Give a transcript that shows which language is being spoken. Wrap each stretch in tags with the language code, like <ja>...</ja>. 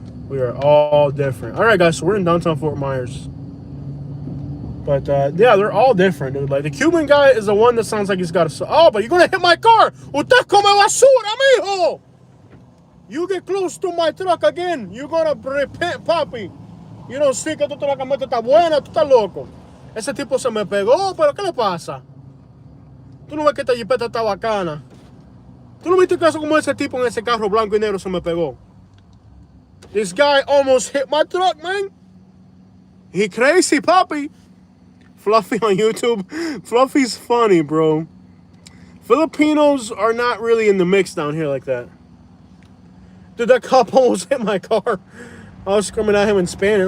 <en>We are all different. All right, guys, so we're in downtown Fort Myers. But, yeah, they're all different, dude. Like, the Cuban guy is the one that sounds like he's got a... Oh, but you're going to hit my car.</en> <es>Usted come basura, mijo.</es> <en>You get close to my truck again, you're going to repent, papi. You don't see</en> <es>que la camioneta está buena, tú estás loco. Ese tipo se me pegó, pero ¿qué le pasa? Tú no ves que esta jipeta está bacana. Tú no viste caso como ese tipo en ese carro blanco y negro se me pegó.</es> <en>This guy almost hit my truck, man. He crazy, papi. Fluffy on YouTube. Fluffy's funny, bro. Filipinos are not really in the mix down here like that. Dude, that cop almost hit my car. I was screaming at him in Spanish.</en>